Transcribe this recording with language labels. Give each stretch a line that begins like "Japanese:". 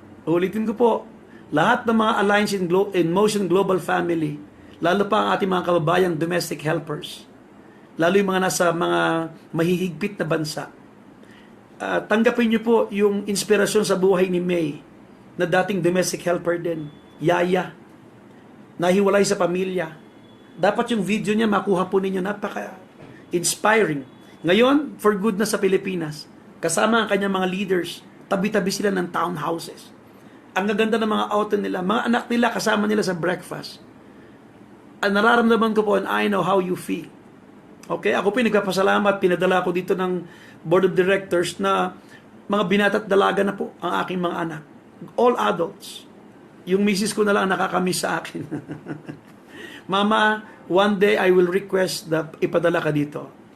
Filipino: Ulitin ko po, lahat ng mga Alliance in Motion Global Family, lalo pa ang ating mga kababayang domestic helpers, lalo yung mga nasa mga mahihigpit na bansa, tanggapin niyo po yung inspirasyon sa buhay ni May, na dating domestic helper din, Yaya, nahiwalay sa pamilya. Dapat yung video niya makuha po ninyo, napaka-inspiring. Ngayon, for good na sa Pilipinas, kasama ang kanyang mga leaders, tabi-tabi sila ng townhouses. Ang gaganda ng mga auto nila, mga anak nila kasama nila sa breakfast. Ang nararamdaman ko po,
English: and I know how you feel.
Filipino: Okay, ako po nagpapasalamat, pinadala ko dito ng board of directors na mga binata at dalaga na po ang aking mga anak.
English: All adults.
Filipino: Yung misis ko na lang nakakamiss sa akin.
English: Mama, one day I will request
Filipino: na ipadala ka dito.